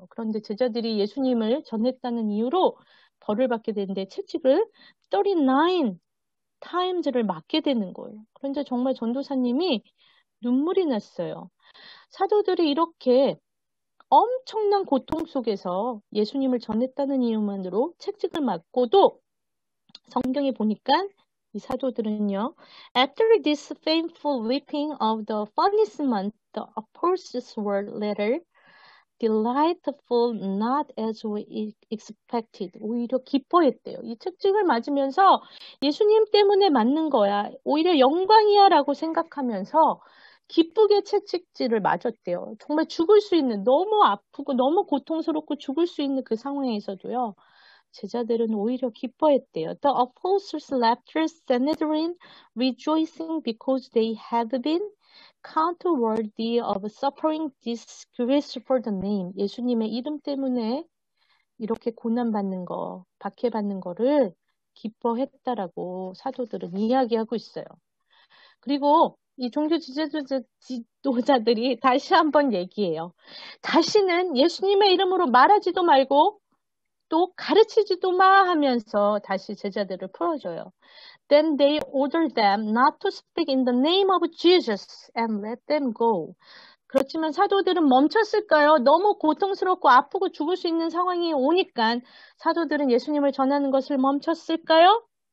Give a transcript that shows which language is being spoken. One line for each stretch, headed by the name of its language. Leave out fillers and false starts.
Korean: 그런데 제자들이 예수님을 전했다는 이유로 벌을 받게 되는데 채찍을
English: 39 times
Korean: 를 맞게 되는 거예요. 그런데 정말 전도사님이 눈물이 났어요. 사도들이 이렇게 엄청난 고통 속에서 예수님을 전했다는 이유만으로 채찍을 맞고도 성경에 보니까 이 사도들은요.
English: After this painful whipping of the punishment, the apostles were later delightful, not as we expected.
Korean: 오히려 기뻐했대요. 이 채찍을 맞으면서 예수님 때문에 맞는 거야. 오히려 영광이야 라고 생각하면서 기쁘게 채찍질을 맞았대요. 정말 죽을 수 있는, 너무 아프고 너무 고통스럽고 죽을 수 있는 그 상황에서도요. 제자들은 오히려 기뻐했대요.
English: The apostles left the Sanhedrin rejoicing because they had been counted worthy of suffering disgrace for the name.
Korean: 예수님의 이름 때문에 이렇게 고난받는 거, 박해받는 거를 기뻐했다라고 사도들은 이야기하고 있어요. 그리고 이 종교 지도자들이 다시 한번 얘기해요. 다시는 예수님의 이름으로 말하지도 말고 또 가르치지도 마 하면서 다시 제자들을 풀어줘요.
English: Then they ordered them not to speak in the name of Jesus and let them go.
Korean: 그렇지만 사도들은 멈췄을까요? 너무 고통스럽고 아프고 죽을 수 있는 상황이 오니까 사도들은 예수님을 전하는 것을 멈췄을까요?